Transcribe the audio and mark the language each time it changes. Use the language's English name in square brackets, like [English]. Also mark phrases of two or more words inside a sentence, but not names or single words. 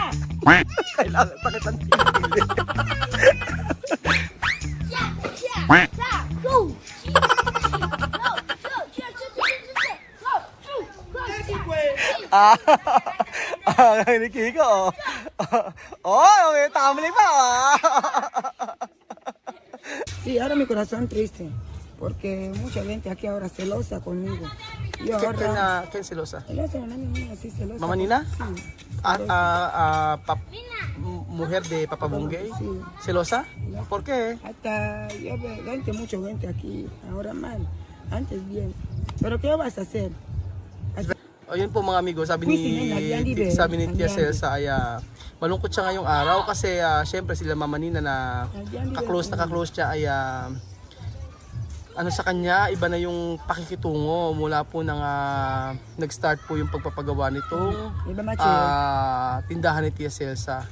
[Filipino] Kailangan pakitan tigil. Ni Kiko. Okay, tamali pa. [Spanish] Sí, ahora mi corazón triste, porque mucha gente aquí ahora celosa conmigo. Yo ahora... ¿Quién celosa? Celosa, una niña así celosa. ¿Mama Nina? Sí. Mujer de Papa Bungay. Sí. ¿Celosa? ¿Por qué? Hasta yo veo gente, mucha gente aquí, ahora mal, antes bien. Pero ¿qué vas a hacer? [Filipino] Ayun po mga amigo, sabi ni Tia Celsa ay malungkot siya ngayong araw kasi syempre sila Mama Nina na ka-close siya ay ano sa kanya, iba na yung pakikitungo mula po nang nag-start po yung pagpapagawa nitong tindahan ni Tia Celsa.